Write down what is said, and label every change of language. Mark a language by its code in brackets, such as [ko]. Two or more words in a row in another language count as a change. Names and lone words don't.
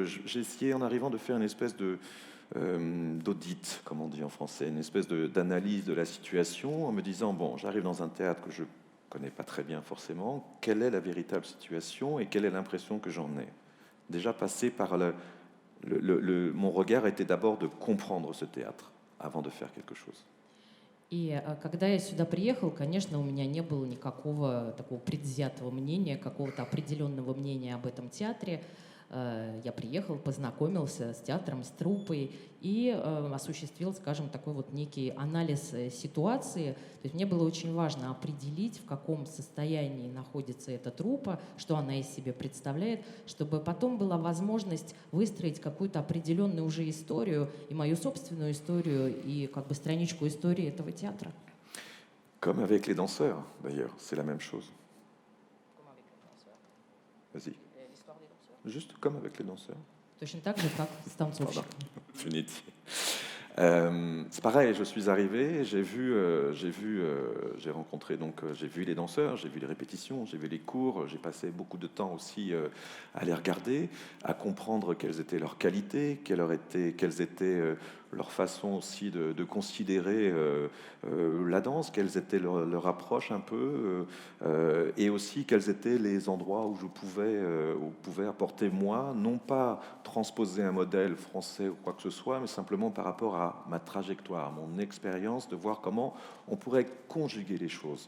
[fr] J'ai essayé en arrivant de faire une espèce d'audit, comme on dit en français, une espèce d'analyse de la situation, en me disant, bon, j'arrive dans un théâtre que je ne connais pas très bien forcément, quelle est la véritable situation et quelle est l'impression que j'en ai. Déjà passé par mon regard était d'abord de comprendre ce théâtre avant de faire quelque chose. [ru] И когда я сюда приехал, конечно, у меня не было никакого такого предвзятого мнения, какого-то определенного мнения об этом театре. Я приехал, познакомился с театром, с труппой и осуществил, скажем, такой вот некий анализ ситуации. То есть мне было очень важно определить, в каком состоянии находится эта труппа, что она из себя представляет, чтобы потом была возможность выстроить какую-то определенную уже историю, и мою собственную историю, и как бы страничку истории этого театра. [fr] Comme avec les danseurs, d'ailleurs, c'est la même chose. Vas-y. Juste comme avec les danseurs. [ru] Точно так же, как с танцовщиками. [fr] C'est pareil, je suis arrivé, j'ai rencontré, donc j'ai vu les danseurs, j'ai vu les répétitions, j'ai vu les cours, j'ai passé beaucoup de temps aussi à les regarder, à comprendre quelles étaient leurs qualités, quelles étaient leur façon aussi de considérer la danse, quelles étaient leur approche un peu, et aussi quels étaient les endroits où je pouvais apporter moi, non pas transposer un modèle français ou quoi que ce soit, mais simplement par rapport à ma trajectoire, mon expérience, de voir comment on pourrait conjuguer les choses.